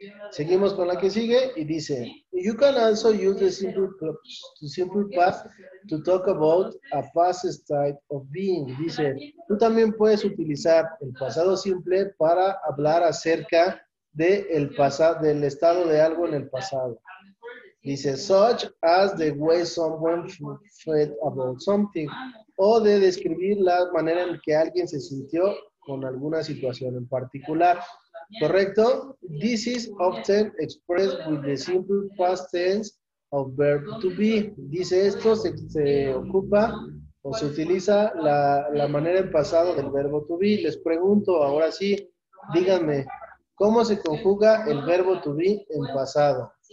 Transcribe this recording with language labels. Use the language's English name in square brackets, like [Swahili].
[Spanish] Seguimos con la que sigue y dice, [English] you can also use the simple past to talk about a past state of being. [Spanish] Dice, tú también puedes utilizar el pasado simple para hablar acerca del estado de algo en el pasado. [English] Dice, such as the way someone felt about something. [Spanish] O de describir la manera en que alguien se sintió con alguna situación en particular. ¿Correcto? [English] This is often expressed with the simple past tense of verb to be. [Spanish] Dice esto, se ocupa o se utiliza la manera en pasado del verbo to be. Les pregunto, ahora sí, díganme, ¿cómo se conjuga el verbo to be en pasado?